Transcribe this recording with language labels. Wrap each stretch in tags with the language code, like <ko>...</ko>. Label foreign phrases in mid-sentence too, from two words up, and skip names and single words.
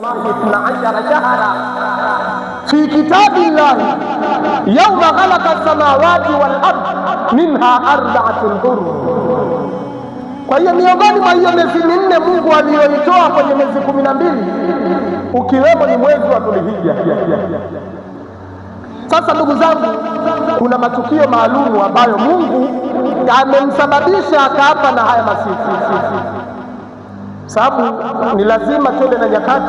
<ar>12 شهرا في كتاب الله يوم خلق السماوات والأرض منها 4 حرم.</ar> <sw>Kwa hiyo miongoni mwa hiyo miezi minne Mungu aliyoitoa kwenye miezi 12 ukiwemo ni mwezi wa Dhulhijja. Sasa ndugu zangu, kuna matukio maalumu ambayo Mungu amemsababisha akaapa na haya masiku, sababu ni lazima twende na nyakati.</sw>